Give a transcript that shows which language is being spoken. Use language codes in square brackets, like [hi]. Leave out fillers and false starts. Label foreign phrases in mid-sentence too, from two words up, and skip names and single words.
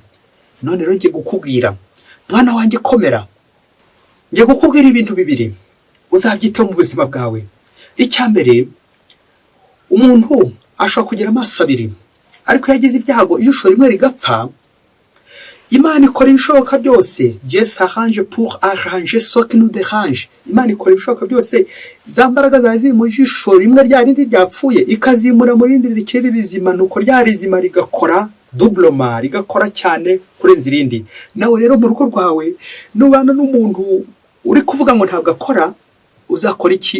[rw] None rero ngiye gukubwira mwana wanjye komera, ngiye gukubwira ibintu bibiri uzabyitaho mu buzima bwawe. Icyambere, umuntu ashobora kugira amaso abiri ariko yagize ibyago ijisho rimwe rigapfa, Imana ikora ibishoboka byose. [fr] Dieu s'arrange pour arranger ce qui nous dérange. [rw] Imana ikora ibishoboka byose za mbaraga zazi mu jisho rimwe rya rindi ryapfuye ikazimura mu rindi rikiri rizima, nuko rya rizima rigakora doublement, rigakora cyane kurenza irindi. Nawe rero mu rugo rwawe nubana n'umuntu uri kuvuga ngo ntabwo akora, uzakora iki?